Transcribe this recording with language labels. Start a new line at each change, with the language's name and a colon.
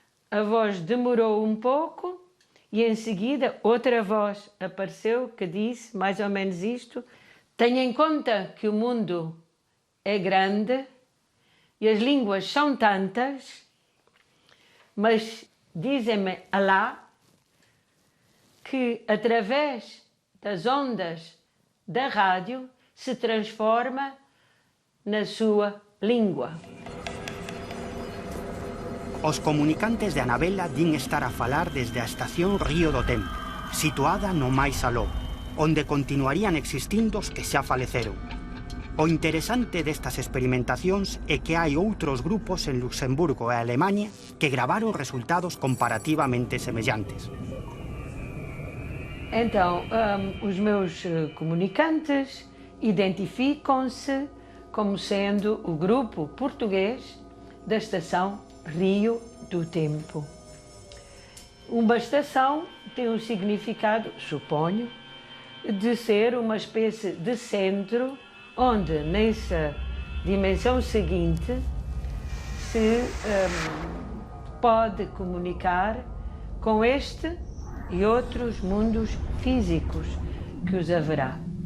Portuguese: A voz demorou um pouco e em seguida outra voz apareceu que disse mais ou menos isto: tenha em conta que o mundo é grande e as línguas são tantas, mas dizem-me Alá que através das ondas da rádio se transforma na sua língua.
Galician: Os comunicantes de Anabela din estar a falar desde a estación Río do Tempo, situada no máis aló, onde continuarían existindo os que xa faleceron. O interesante destas experimentacións é que hai outros grupos en Luxemburgo e Alemaña que gravaron resultados comparativamente semellantes.
Portuguese: Então, os meus comunicantes identificam-se como sendo o grupo português da estação Rio do Tempo. Uma estação tem um significado, suponho, de ser uma espécie de centro onde, nessa dimensão seguinte, se pode comunicar com este e outros mundos físicos que os haverá.